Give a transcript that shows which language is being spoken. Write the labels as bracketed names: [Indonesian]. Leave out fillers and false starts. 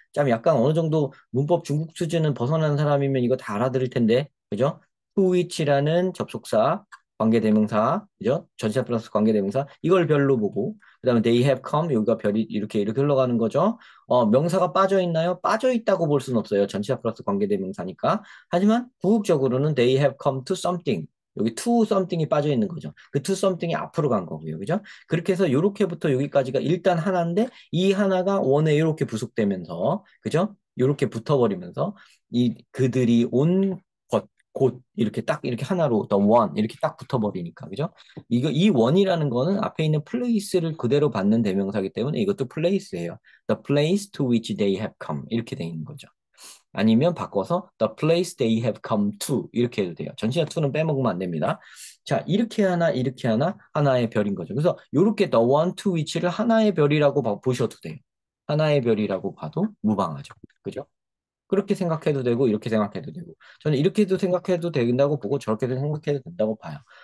[Korean] 참 약간 어느 정도 문법 중국 수준은 벗어난 사람이면 이거 다 알아들을 텐데, 그죠? to which라는 접속사, 관계대명사, 그죠? 전치사 플러스 관계대명사, 이걸 별로 보고, 그다음에 [English] they have come [Korean] 여기가 별이 이렇게 흘러가는 거죠. 명사가 빠져 있나요? 빠져 있다고 볼 수는 없어요. 전치사 플러스 관계대명사니까. 하지만 구국적으로는 [English] they have come to something. [Korean] 여기 to something이 빠져 있는 거죠. 그 to something이 앞으로 간 거고요. 그죠? 그렇게 해서 요렇게부터 여기까지가 일단 하나인데 이 하나가 원에 이렇게 부속되면서 그죠? 요렇게 붙어버리면서 이 그들이 온 것, 곳 이렇게 딱 이렇게 하나로 the one 이렇게 딱 붙어버리니까 그죠? 이 원이라는 거는 앞에 있는 place를 그대로 받는 대명사이기 때문에 이것도 place예요. [English] The place to which they have come [Korean] 이렇게 돼 있는 거죠. 아니면 바꿔서 [English] the place they have come to [Korean] 이렇게 해도 돼요. 전치사 to는 빼먹으면 안 됩니다. 자, 이렇게 하나 이렇게 하나 하나의 별인 거죠. 그래서 이렇게 the one to which를 하나의 별이라고 보셔도 돼요. 하나의 별이라고 봐도 무방하죠. 그죠? 그렇게 생각해도 되고 이렇게 생각해도 되고 저는 이렇게도 생각해도 된다고 보고 저렇게도 생각해도 된다고 봐요.